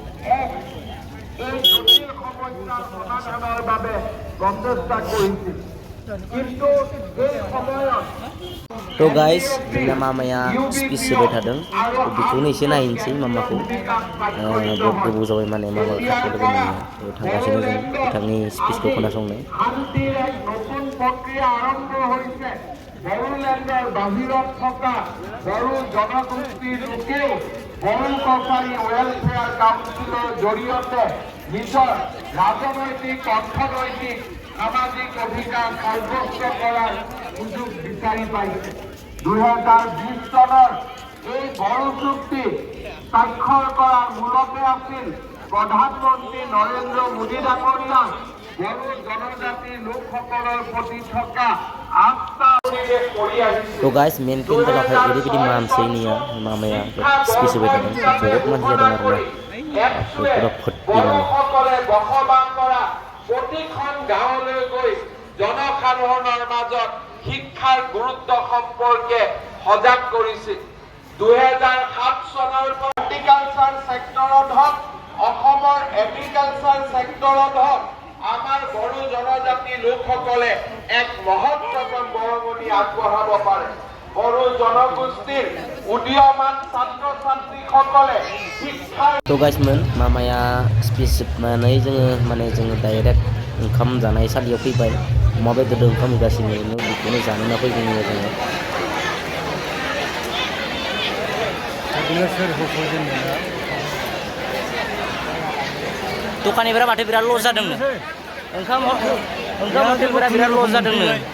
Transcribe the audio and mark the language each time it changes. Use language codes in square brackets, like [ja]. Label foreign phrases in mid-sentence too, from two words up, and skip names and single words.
[as] সমাধানৰ বাবে প্ৰচেষ্টা কৰিছিল। [brx] तो गाइस जोंना मामाया स्पिच होबाय थादों बेखौनो एसे नायनोसै मामाखौ बहुत गोबाव जाबाय माने मामा खाथियाव लोगो मोनैया थांगासिनो जों बिथांनि स्पिचखौ खोनासंनो [as] বড়োল্যান্ডৰ বাহিৰত থকা বড়ো জনগোষ্ঠীৰ লোকেও বড়ো কছাৰী ৱেলফেয়াৰ কাউন্সিলৰ জৰিয়তে নিজৰ ৰাজনৈতিক অৰ্থনৈতিক সামাজিক অধিকাৰ সাব্যস্ত কৰাৰ সুযোগ বিচাৰি পাইছে 2020 চনৰ এই বড়ো চুক্তি স্বাক্ষৰ কৰাৰ মূলতে আছিল প্ৰধানমন্ত্ৰী নৰেন্দ্ৰ মোদী ডাঙৰীয়া বড়ো জনজাতিৰ লোকসকলৰ প্ৰতি থকা আস্থা [brx] तो गाइस मेन केन्डेलावहाय ओरैबायदि मानसि निया मामाया स्पिच होबाय थादों बहुत मानसि जादों आरोना पुरा फुर्ति [as] সকলে বসবাস কৰা প্ৰতিখন গাঁৱলৈ গৈ জনসাধাৰণৰ মাজত শিক্ষাৰ গুৰুত্ব সম্পৰ্কে সজাগ কৰিছিল 2007 চনৰ [en] horticulture sectorত [as] হওক অসমৰ [en] agriculture sectorত [as] হওক আমাৰ বড়ো জনজাতি লোকসকলে এক মহত্বপূৰ্ণ বৰঙণি আগবঢ়াব পাৰে বড়ো জনগোষ্ঠীৰ উদীয়মান ছাত্ৰ ছাত্ৰীসকলে শিক্ষাৰ [brx] तो गाइस मोन मामाया स्पिच जोबनानै जोङो डाइरेक्ट ओंखाम जानाय सालियाव फैबाय अमा बेदरजों ओंखाम होगासिनो बेखौनो जानो होनना फैदों जोङो दखानिफोरा माथो बिराद लस जादोंनो ओंखाम हटेलफोरा बिराद लस जादोंनो